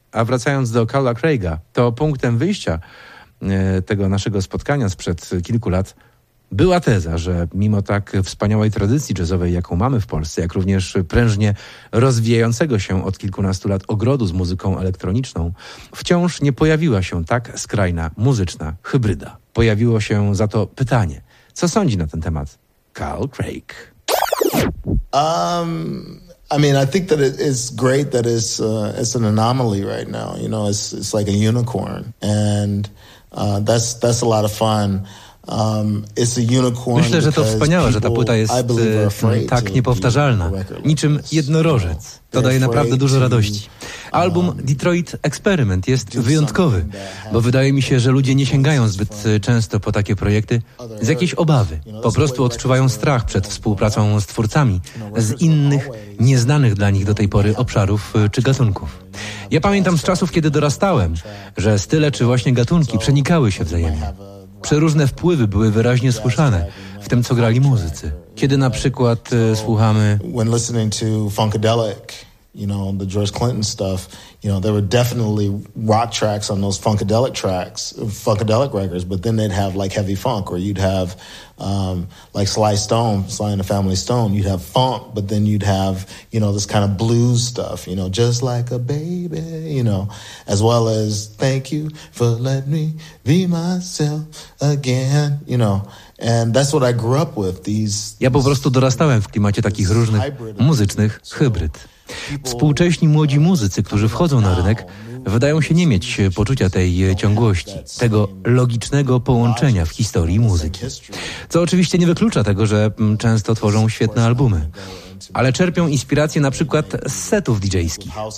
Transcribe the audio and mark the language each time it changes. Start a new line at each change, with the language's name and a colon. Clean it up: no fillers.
Polish: A wracając do Carla Craiga, to punktem wyjścia tego naszego spotkania sprzed kilku lat była teza, że mimo tak wspaniałej tradycji jazzowej, jaką mamy w Polsce, jak również prężnie rozwijającego się od kilkunastu lat ogrodu z muzyką elektroniczną, wciąż nie pojawiła się tak skrajna muzyczna hybryda. Pojawiło się za to pytanie, co sądzi na ten temat Carl Craig?
English: I think that it's great that it's an anomaly right now. You know, it's like a unicorn, and that's a lot of fun. It's a unicorn.
Polish: Myślę, że to wspaniałe, że ta płyta jest tak niepowtarzalna, niczym jednorożec. To daje naprawdę dużo radości. Album Detroit Experiment jest wyjątkowy, bo wydaje mi się, że ludzie nie sięgają zbyt często po takie projekty z jakiejś obawy. Po prostu odczuwają strach przed współpracą z twórcami z innych, nieznanych dla nich do tej pory obszarów czy gatunków. Ja pamiętam z czasów, kiedy dorastałem, że style czy właśnie gatunki przenikały się wzajemnie. Przeróżne wpływy były wyraźnie słyszane w tym, co grali muzycy. Kiedy na przykład słuchamy...
English: When listening to Funkadelic, you know, the George Clinton stuff, you know, there were definitely rock tracks on those Funkadelic tracks, Funkadelic records, but then they'd have like heavy funk, or you'd have like Sly and the Family Stone, you'd have funk, but then you'd have, you know, this kind of blues stuff, you know, just like a baby, you know, as well as thank you for letting me be myself again, you know. And that's what I grew up with,
Polish: Ja po prostu dorastałem w klimacie takich różnych muzycznych hybryd. Współcześni młodzi muzycy, którzy wchodzą na rynek, wydają się nie mieć poczucia tej ciągłości, tego logicznego połączenia w historii muzyki. Co oczywiście nie wyklucza tego, że często tworzą świetne albumy, ale czerpią inspiracje na przykład z setów DJ-skich.